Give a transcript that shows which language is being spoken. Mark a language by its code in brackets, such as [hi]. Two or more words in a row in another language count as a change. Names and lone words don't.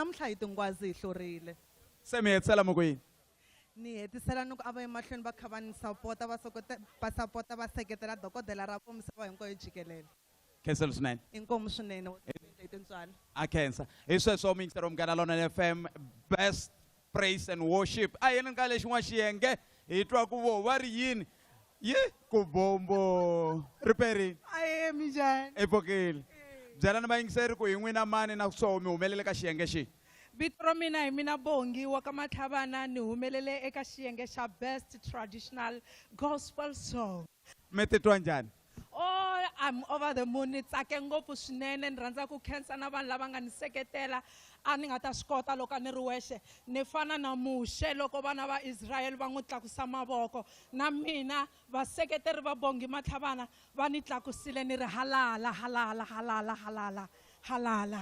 [ts] Namuntlha hi tingwazi hi hlurile. Se mi hetisela mi ku yini? ni hetisela ni ku a va emahlweni va kha va ni sapota va sapota va seketela dokodela ra vo misava hinkwayo jikelele Khensela swinene. inkomu swinene tintswani A khensa. Hi sweswo Minister wa Munghana Lonene FM [en] best praise and worship. [ts] A yini ka lexin'wana xiyenge hi twa ku vo va ri yini? Yi ku bombo riperini. aye minjhani Epokile. Byela ni vayingiseri ku hi n'wina mani na swo mi humelele ka xiyenge xi. Vito ra mina hi mina Bongi wa ka Matlhavana ni humelele eka xiyenge xa [en] best traditional gospel song. [ts] Mi titwa njhani? [en] Oh, I'm over the moon. [ts] Ni tsake ngopfu swinene ni rhandza ku khensa na vanhu lava nga ni seketela a ni nga ta swi kota loko ni ri wexe ni fana na Mushe loko vana va Israel va n'wi tlakusa mavoko na mina vaseketeri va Bongi Matlhavana va ni tlakusile ni ri halala halala halala halala halala.